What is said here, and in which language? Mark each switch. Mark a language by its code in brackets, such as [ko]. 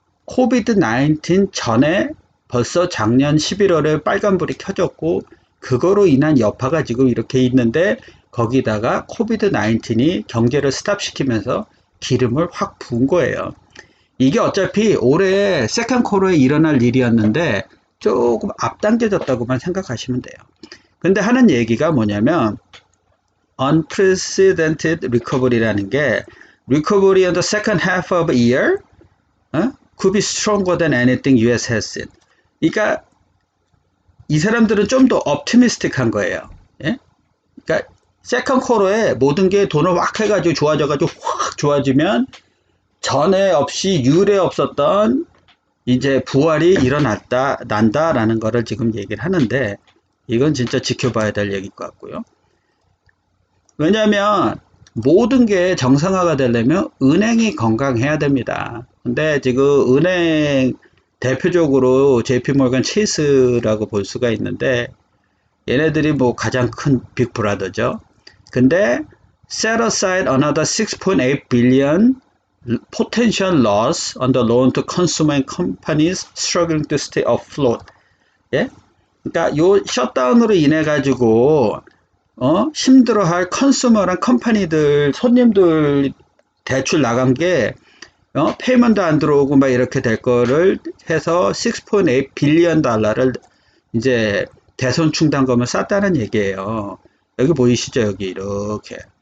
[ko] 코비드 19 전에 벌써 작년 11월에 빨간불이 켜졌고 그거로 인한 여파가 지금 이렇게 있는데 거기다가 코비드 19이 경제를 스탑시키면서 기름을 확 부은 거예요. 이게 어차피 올해 세컨 쿼터에 일어날 일이었는데 조금 앞당겨졌다고만 생각하시면 돼요. 근데 하는 얘기가 뭐냐면 [en] unprecedented recovery라는 게 recovery in the second half of a year could be stronger than anything US has seen. [ko] 그러니까 이 사람들은 좀 더 optimistic한 거예요. 예? 그러니까 세컨 쿼터에 모든 게 돈을 확 해가지고 좋아져가지고 확 좋아지면 전에 없이 유례 없었던 이제 부활이 난다라는 거를 지금 얘기를 하는데 이건 진짜 지켜봐야 될 얘기일 것 같고요. 왜냐하면 모든 게 정상화가 되려면 은행이 건강해야 됩니다. 근데 지금 은행 대표적으로 JP모건 체이스라고 볼 수가 있는데 얘네들이 뭐 가장 큰 빅브라더죠. 근데 [en] set aside another 6.8 billion potential loss on the loan to consumer and companies struggling to stay afloat. [ko] 예? 그러니까 요 셧다운으로 인해 가지고 힘들어할 컨슈머랑 컴퍼니들 손님들 대출 나간 게 페이먼트 안 들어오고 막 이렇게 될 거를 해서 6.8 빌리언 달러를 이제 대손 충당금을 쌌다는 얘기예요. 여기 보이시죠? 여기 이렇게.